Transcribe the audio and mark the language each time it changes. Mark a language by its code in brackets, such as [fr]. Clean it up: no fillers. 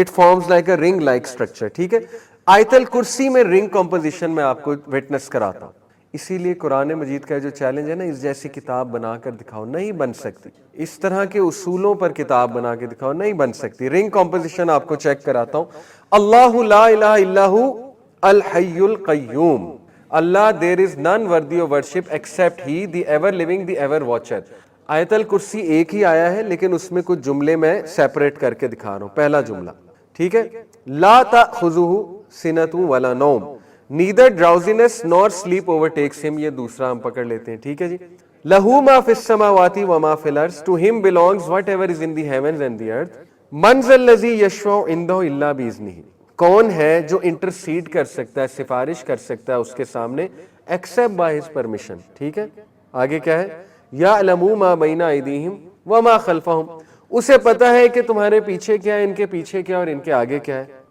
[en] It forms like a ring like structure, ٹھیک ہے. [ur] آیت الکرسی میں رنگ کمپوزیشن میں آپ کو وٹنس کراتا ہوں. اسی لیے قرآن مجید کا جو چیلنج ہے نا، اس جیسی کتاب بنا کر دکھاؤ، نہیں بن سکتی. اس طرح کے اصولوں پر کتاب بنا کے دکھاؤ، نہیں بن سکتی. رنگ کمپوزیشن آپ کو چیک کراتا ہوں. [ar] اللہ لا الہ الا ہو الحی القیوم. [en] اللہ there is none worthy of worship except he the ever living the ever watcher. [ur] آیت الکرسی ایک ہی آیا ہے لیکن اس میں کچھ جملے میں سیپریٹ کر کے دکھا رہا ہوں. پہلا جملہ ٹھیک ہے، [ar] لا تأخذہ سنۃ ولا نوم [en] neither drowsiness nor sleep overtakes him. [ur] یہ دوسرا ہم پکڑ لیتے ہیں، ٹھیک ہے جی. [ar] لہو ما فی السماوات وما فی الارض [en] to him belongs whatever is in the heavens and the earth. [ar] من ذا الذی یشفع عندہ الا باذنہ. [ur] کون ہے جو انٹرسیڈ کر سکتا ہے، سفارش کر سکتا ہے اس کے سامنے [en] Except by his permission. [ur] ٹھیک ہے، آگے کیا ہے، [ar] یعلم ما بین ایدیہم وما خلفہم. [ur] اسے پتا ہے کہ تمہارے پیچھے کیا ہے، ان کے پیچھے کیا اور ان کے آگے کیا ہے.